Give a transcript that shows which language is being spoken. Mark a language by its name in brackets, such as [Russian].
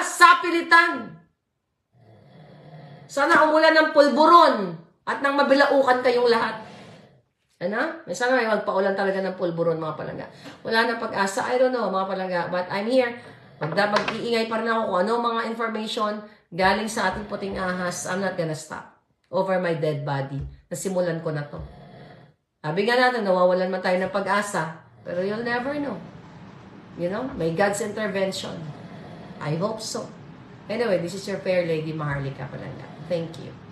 [Filipino] Sapilitan. Sana umulan ng pulburon at nang mabilaukan kayong lahat. Ano? Sana may magpaulan talaga ng pulburon, mga palangga. Wala na pag-asa. [English] I don't know, [Filipino] mga palangga. [English] But I'm here. [Filipino] Mag-iingay pa rin ako kung ano mga information galing sa ating puting ahas. [English] I'm not gonna stop over my dead body. [Filipino] Nasimulan ko na to. Sabi nga natin, nawawalan man tayo ng pag-asa. [English] Pero you'll never know. May God's intervention. I hope so. Anyway, this is your fair lady, Maharlika Palangga. Thank you.